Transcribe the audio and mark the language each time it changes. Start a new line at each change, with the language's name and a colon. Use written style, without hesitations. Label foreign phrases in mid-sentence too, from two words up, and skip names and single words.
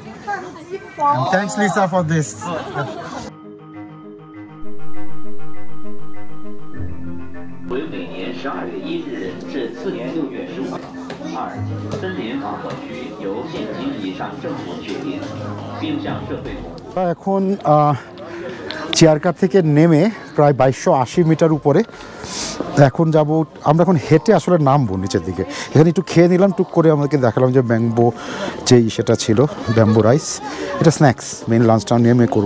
English: Thanks Lisa for this.
Chinese: 为每年12月1日至次年6月15日。二、森林防火区由县级以上政府确定，并向社会公布。
Bangla: এখন চেয়ারকার থেকে নেমে প্রায় 2280 মিটার উপরে এখন যাব আমরা। এখন হেঁটে আসলে নামবো নিচের দিকে। এখানে একটু খেয়ে নিলাম, টুক করে আমাদেরকে দেখালাম যে ব্যাম্বো যেই সেটা ছিল
English: bamboo rice,
Bangla: এটা স্ন্যাক্স। মেন লাঞ্চটা নেমে করবো।